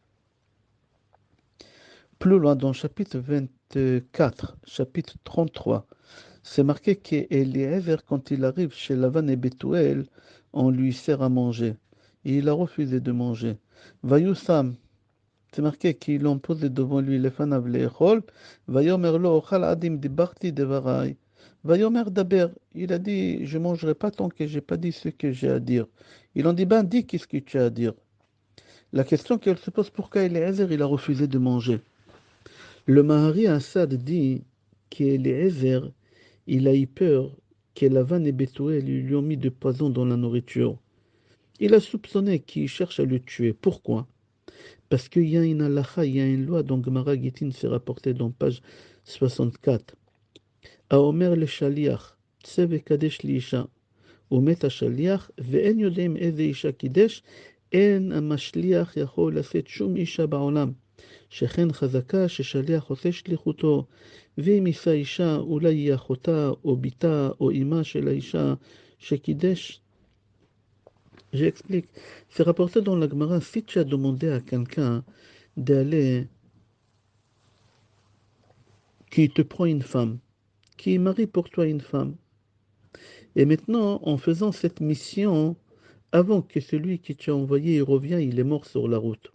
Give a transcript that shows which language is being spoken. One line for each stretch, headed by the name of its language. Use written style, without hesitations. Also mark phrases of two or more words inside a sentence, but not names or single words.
French: Plus loin, dans chapitre 24, chapitre 33, c'est marqué qu'Eliezer, quand il arrive chez Lavan et Bethuel, on lui sert à manger. Et il a refusé de manger. Vayusam, c'est marqué qu'ils l'ont posé devant lui
Hebrew: לפניו לאכול. ויאמר לא אוכל עד אם דיברתי דבריי. ויאמר דבר,
French: il a dit, je ne mangerai pas tant que je n'ai pas dit ce que j'ai à dire. Ils ont dit, ben dis qu'est-ce que tu as à dire. La question qu'elle se pose, pourquoi Eliezer, il a refusé de manger? Le Mahari Assad dit qu'Eliezer, il a eu peur que Lavan et Bethuel lui ont mis de poison dans la nourriture. Il a soupçonné qu'il cherche à le tuer. Pourquoi? Parce qu'il y a une halakha, il y a une loi dont Gemara Gittin s'est rapporté dans page 64.
Hebrew: האומר לשליח, צא וקדש לי אישה, ומת השליח, ואין יודעים איזה אישה קידש, אין המשליח יכול לשאת שום אישה בעולם. שכן חזקה ששליח עושה שליחותו, ואם יישא אישה, אולי היא אחותה, או בתה, או אמה של האישה שקידש.
French: J'explique. C'est rapporté dans la Gemara, si tu as demandé à quelqu'un d'aller, qui te prend une femme, qui marie pour toi une femme, et maintenant, en faisant cette mission, avant que celui qui t'a envoyé il revient, il est mort sur la route.